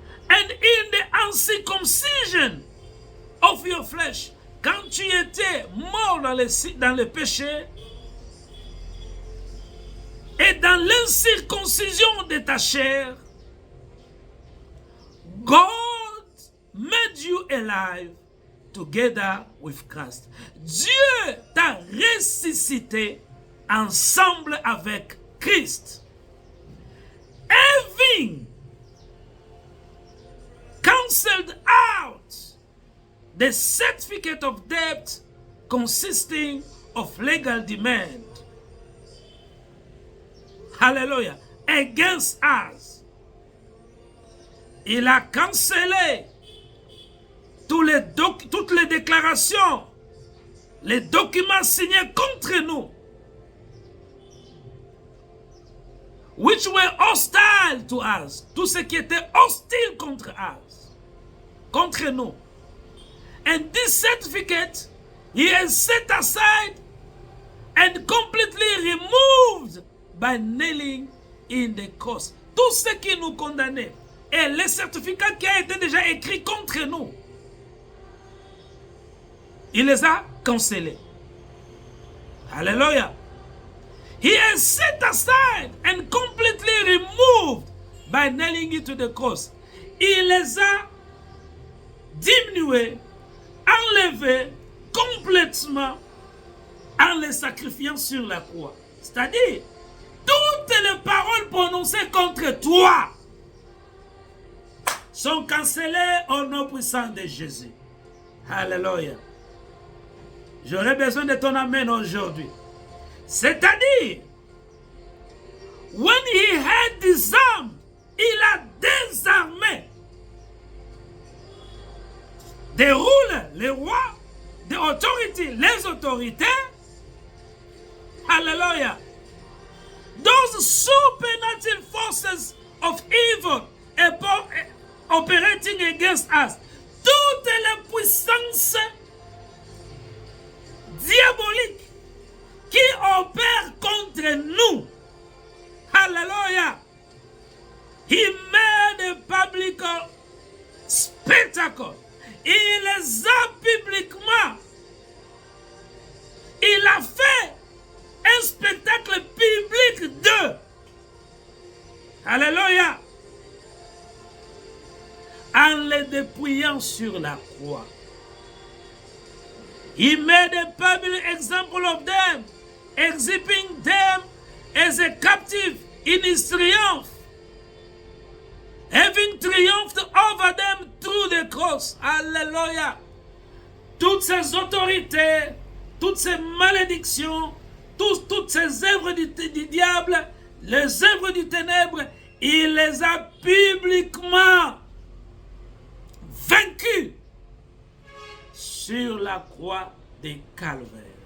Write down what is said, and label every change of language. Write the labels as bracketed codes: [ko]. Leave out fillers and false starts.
[en] and in the uncircumcision of your flesh, [fr] quand tu étais mort dans le péché et dans l'incirconcision de ta chair, [en] God made you alive together with Christ. [fr] Dieu t'a ressuscité ensemble avec Christ. [en] Having cancelled out the certificate of debt consisting of legal demand, hallelujah, against us. [fr] Il a cancellé toutes les déclarations, les documents signés contre nous, [en] which were hostile to us, [fr] tout ce qui était hostile contre nous. [en] And this certificate, he has set aside and completely removed by nailing in the cross. [fr] Tout ce qui nous condamnait et le certificat qui a été déjà écrit contre nous, il les a cancellés. [en] Hallelujah. He has set aside and completely removed by nailing it to the cross. [fr] Il les a diminués, enlevés complètement en les sacrifiant sur la croix. C'est-à-dire, toutes les paroles prononcées contre toi sont cancellées au nom puissant de Jésus. Alléluia. J'aurais besoin de ton amen aujourd'hui. C'est-à-dire, [en] when he had disarmed, [fr] il a désarmé des rulers, les rois, des autorités, les autorités. Hallelujah. [en] Those supernatural forces of evil operating against us. [fr] Toutes les puissances diaboliques qui opèrent contre nous. [en] Hallelujah. He made a public spectacle. [fr] Il les a publiquement. Il a fait un spectacle public d'eux. Alléluia. En les dépouillant sur la croix. [en] He made a public example of them, exhibiting them as a captive in his triumph, having triumphed over them through the cross. [fr] Alléluia. Toutes ces autorités, toutes ces malédictions, toutes ces œuvres du diable, les œuvres du ténèbre, il les a publiquement vaincues sur la croix de Calvaire.